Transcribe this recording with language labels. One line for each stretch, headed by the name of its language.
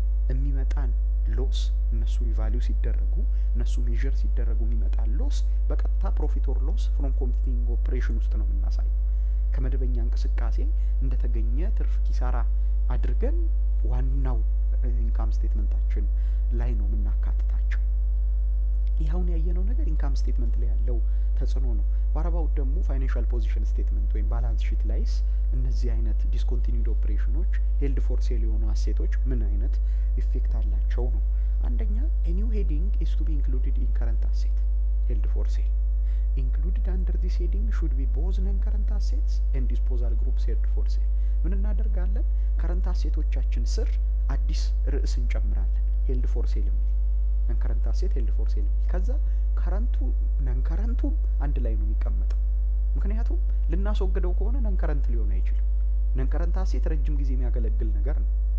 Amharic: የሚመጣን ሎስ እነሱ ሪቫልዩ ሲደረጉ እነሱ ሜዠር ሲደረጉ የሚመጣ ሎስ በቀጥታ ፕሮፊት ኦር ሎስ ፍሮም ኮንቲኒንግ ኦፕሬሽን ውስጥ ነው የምናሳየው። ከመደበኛ እንቅስቃሴ እንደተገኘ ትርፍ ኪሳራ አድርገን ዋናው ኢንካም ስቴትመንታችን ላይ ነው የምናካትታቸው። ይኸውን ያየነው ነገር ኢንካም ስቴትመንት ላይ ያለው ተጽዕኖ ነው። ዋራባውት ደግሞ ፋይናንሻል ፖዚሽን ስቴትመንት ወይም ባላንስ ሺት ላይስ እነዚህ አይነት ዲስኮንቲኒዩድ ኦፕሬሽኖች ሄልድ ፎር ሴል የሆኑ አሴቶች ምን አይነት ኢፌክት አላቸው ነው። አንደኛ
English: a new heading is to be included in current asset held for sale. Included under this heading should be both non-current assets and disposal groups held for sale.
Amharic: ምን እናደርጋለን? ከረንት አሴቶቻችን ስር አዲስ ርዕስ እንጨምራለን። ሄልድ ፎር ሴል የሚል ነን ከረንት አሴት ሄልድ ፎር ሴል የሚል ከዛ ከረንቱ ነን ከረንቱ አንድ ላይ ነው የሚቀመጠው። ምክንያቱም ልናስወግደው ከሆነ ነን ከረንት ሊሆን አይችልም። ነን ከረንት አሴት ረጅም ጊዜ የሚያገለግል ነገር ነው።